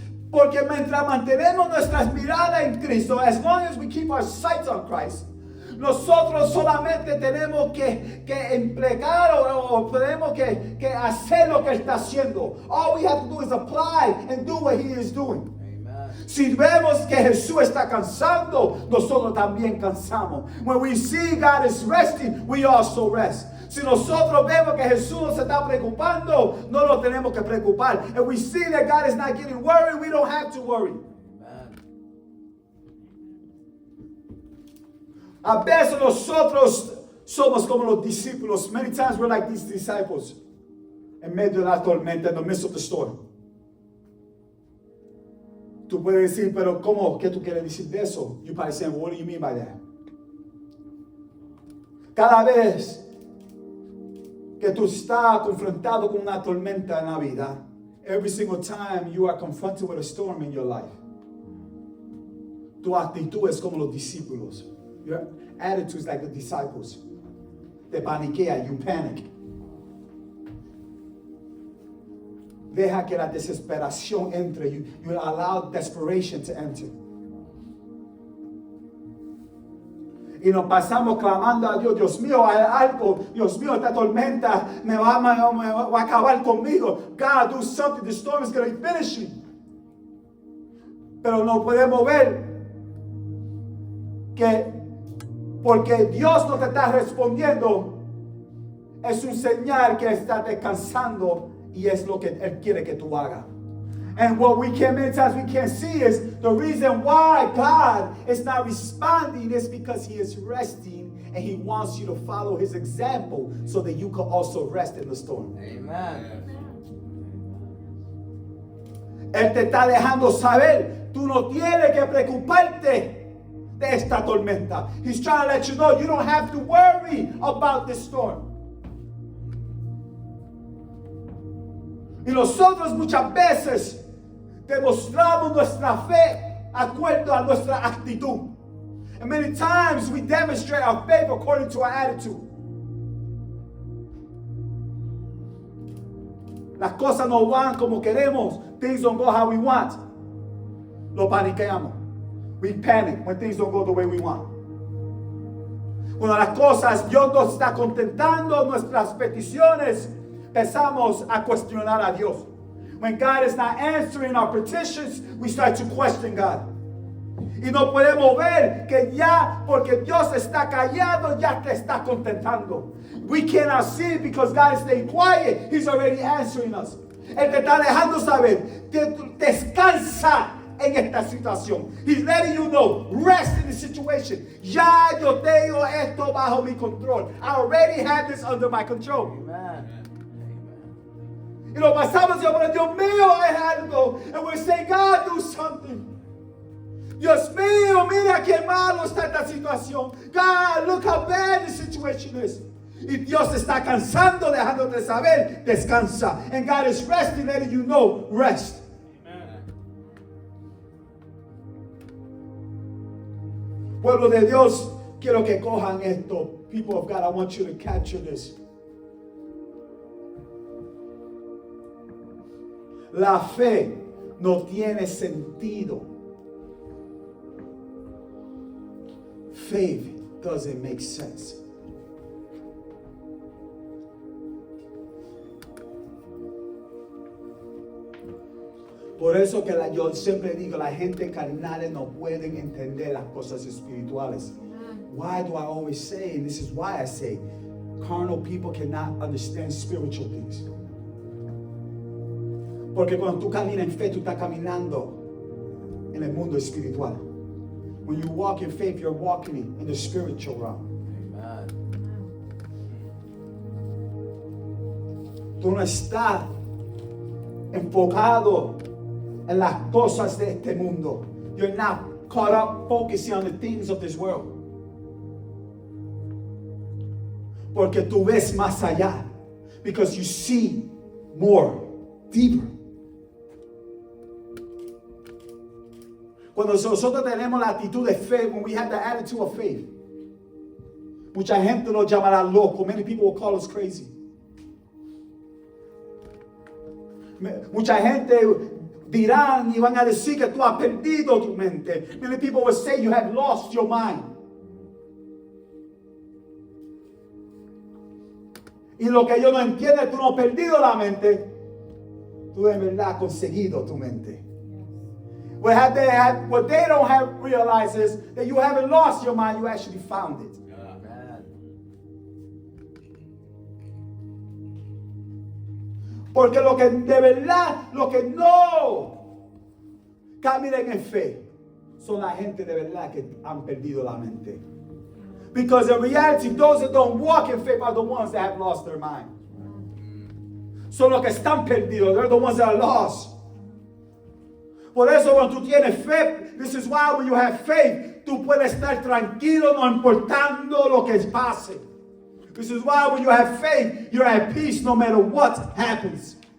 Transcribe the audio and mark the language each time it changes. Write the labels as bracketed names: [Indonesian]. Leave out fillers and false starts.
[Spanish] Porque mientras mantenemos nuestras miradas en Cristo, [English] as long as we keep our sights on Christ, [Spanish] nosotros solamente tenemos que emplear o tenemos que hacer lo que Él está haciendo. [English] All we have to do is apply and do what He is doing. [Spanish] Si vemos que Jesús está cansando, nosotros también cansamos. [English] When we see God is resting, we also rest. [Spanish] Si nosotros vemos que Jesús se está preocupando, no lo tenemos que preocupar. [English] If we see that God is not getting worried, we don't have to worry. [Spanish] A veces nosotros somos como los discípulos. [English] Many times we're like these disciples. [Spanish] En medio de la tormenta, [English] in the midst of the storm. [Spanish] Tú puedes decir, pero ¿cómo? ¿Qué tú quieres decir de eso? [English] You probably say, what do you mean by that? [Spanish] Cada vez que tú estás confrontado con una tormenta en la vida, [English] every single time you are confronted with a storm in your life, [Spanish] tu actitud es como los discípulos. [English] Your attitude is like the disciples. [Spanish] Te paniquea, [English] you panic. [Spanish] Deja que la desesperación entre. [English] You allow desperation to enter. [Spanish] Y nos pasamos clamando a Dios, Dios mío, hay algo, Dios mío, esta tormenta me va a acabar conmigo. [English] God, do something, the storm is going to be finishing. [Spanish] Pero no podemos ver que porque Dios no te está respondiendo, es un señal que está descansando y es lo que Él quiere que tú hagas. [English] And what we can, many times we can't see is the reason why God is not responding is because He is resting and He wants you to follow His example so that you can also rest in the storm. Amen. [Spanish] Él te está dejando saber, tú no tienes que preocuparte de esta tormenta. [English] He's trying to let you know you don't have to worry about this storm. [Spanish] Y nosotros muchas veces demostramos nuestra fe acuerdo a nuestra actitud. [English] And many times we demonstrate our faith according to our attitude. [Spanish] Las cosas no van como queremos. [English] Things don't go how we want. [Spanish] Lo paniqueamos. [English] We panic when things don't go the way we want. [Spanish] Cuando las cosas, Dios nos está contentando nuestras peticiones, empezamos a cuestionar a Dios. [English] When God is not answering our petitions, we start to question God. [Spanish] Y no podemos ver que ya, porque Dios está callado, ya te está contentando. [English] We cannot see because God is staying quiet. He's already answering us. [Spanish] Él te está dejando saber, descansa en esta situación. [English] He's letting you know, rest in the situation. [Spanish] Ya yo tengo esto bajo mi control. [English] I already have this under my control. Amen. [Spanish] Y lo pasamos y hablamos, Dios mío, hay algo. [English] And we say, God, do something. [Spanish] Dios mío, mira qué malo está esta situación. [English] God, look how bad the situation is. [Spanish] Y Dios está cansando, dejándote saber, descansa. [English] And God is resting, letting you know, rest. [Spanish] Pueblo de Dios, quiero que cojan esto. [English] People of God, I want you to capture this. [Spanish] La fe no tiene sentido. [English] Faith doesn't make sense. [Spanish] Por eso que yo siempre digo, la gente carnal no pueden entender las cosas espirituales. [English] Why do I always say, and this is why I say, carnal people cannot understand spiritual things. [Spanish] Porque cuando tú caminas en fe, tú estás caminando en el mundo espiritual. [English] When you walk in faith, you're walking in the spiritual realm. Amen. [Spanish] Tú no estás enfocado en las cosas de este mundo. [English] You're not caught up focusing on the things of this world. [Spanish] Porque tú ves más allá. [English] Because you see more, deeper. [Spanish] Cuando nosotros tenemos la actitud de fe, [English] when we have the attitude of faith, [Spanish] mucha gente nos llamará loco. [English] Many people will call us crazy. [Spanish] Mucha gente dirán y van a decir que tú has perdido tu mente. [English] Many people will say you have lost your mind. [Spanish] Y lo que ellos no entienden, tú no has perdido la mente, tú en verdad has conseguido tu mente. [English] What they don't have realized is that you haven't lost your mind, you actually found it. [Spanish] Porque lo que de verdad, lo que no caminan en fe, son la gente de verdad que han perdido la mente. [English] Because in reality, those that don't walk in faith are the ones that have lost their mind. [Spanish] Son los que están perdidos, [English] they're the ones that are lost. [Spanish] Por eso cuando tú tienes fe, [English] this is why when you have faith, [Spanish] tú puedes estar tranquilo no importando lo que pase. [English] This is why when you have faith, you're at peace no matter what happens.